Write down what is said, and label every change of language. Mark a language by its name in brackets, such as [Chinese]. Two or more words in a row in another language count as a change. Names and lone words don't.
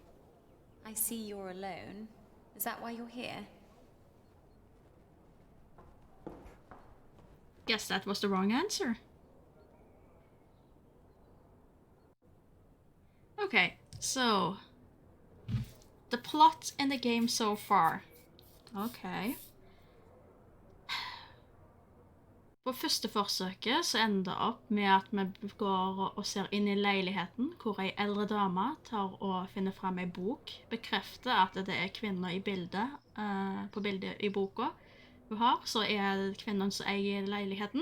[English] I see you're alone. Is that why you're here? Guess that was the wrong answer. Okay, so... the plot in the game so far. Okay. [Norwegian] På første forsøket så ender det opp med at vi går og ser inn i leiligheten, hvor ei eldre dame tar og finner frem ei bok, bekrefter at det er kvinner i bildet, på bildet i boka hun har, så er det kvinnen som eier leiligheten.